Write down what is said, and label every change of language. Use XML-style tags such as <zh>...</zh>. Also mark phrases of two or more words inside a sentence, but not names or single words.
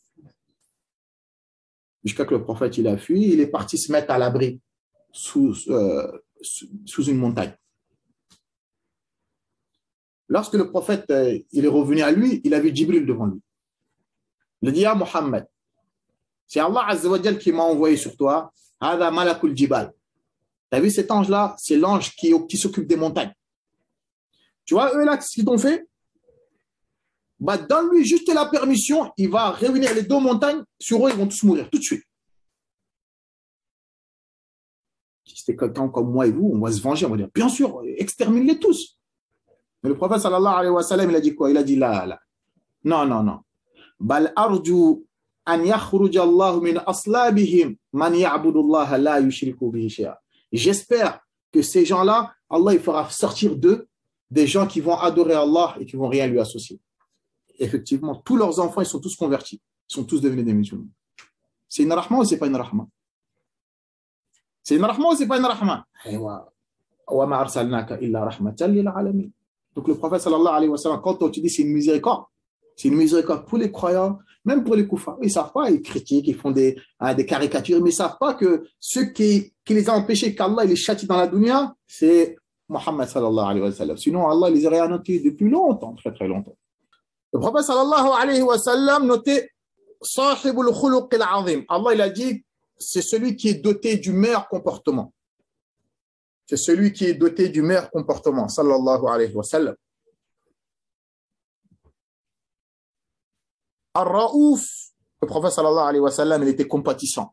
<fr>Jusqu'à que le prophète, il a fui, il est parti se mettre à l'abri sous une montagne. Lorsque le prophète, il est revenu à lui, il a vu Jibril devant lui. Il a dit, ah Mohammed, c'est</fr> <ar>الله عز وجل</ar> <fr>qui m'a envoyé sur toi,</fr> <ar>هذا ملك الجبال.</ar> <fr>Tu as vu cet ange-là? C'est l'ange qui s'occupe des montagnes. Tu vois, eux là, ce qu'ils t'ont fait? Bah, donne-lui juste la permission, il va réunir les deux montagnes, sur eux, ils vont tous mourir tout de suite. Si c'était quelqu'un comme moi et vous, on va se venger, on va dire, bien sûr, extermine-les tous. Mais le prophète,</fr> <ar>صلى الله عليه وسلم,</ar> <fr>il a dit quoi? Il a dit là. Non.</fr> <ar>بل أرجو أن يخرج الله من أصلابهم من يعبد الله لا يشرك به شيئا.</ar> <fr>J'espère que ces gens-là, Allah il fera sortir d'eux des gens qui vont adorer Allah et qui ne vont rien lui associer. Effectivement, tous leurs enfants, ils sont tous convertis. Ils sont tous devenus des musulmans. C'est une rahma ou c'est pas une rahma? C'est une rahma ou c'est pas une rahma? Donc le prophète</fr> <ar>صلى الله عليه وسلم,</ar> <fr>quand tu dis c'est une miséricorde pour les croyants, même pour les koufars, ils ne savent pas, ils critiquent, ils font des caricatures, mais ils ne savent pas que ceux qui les a empêchés qu'Allah les châtie dans la dunya, c'est Muhammad</fr> <ar>صلى الله عليه وسلم.</ar> <fr>Sinon, Allah les aurait annotés depuis longtemps, très très longtemps. Le prophète</fr> <ar>صلى الله عليه وسلم</ar> <fr>notait</fr> <ar>صاحب الخلق العظيم.</ar> <fr>Allah il a dit, c'est celui qui est doté du meilleur comportement. C'est celui qui est doté du meilleur comportement,</fr> <ar>صلى الله عليه وسلم.</ar> <fr>Ar-Raouf, le prophète</fr> <ar>صلى الله عليه وسلم,</ar> <fr>il était compatissant.</fr>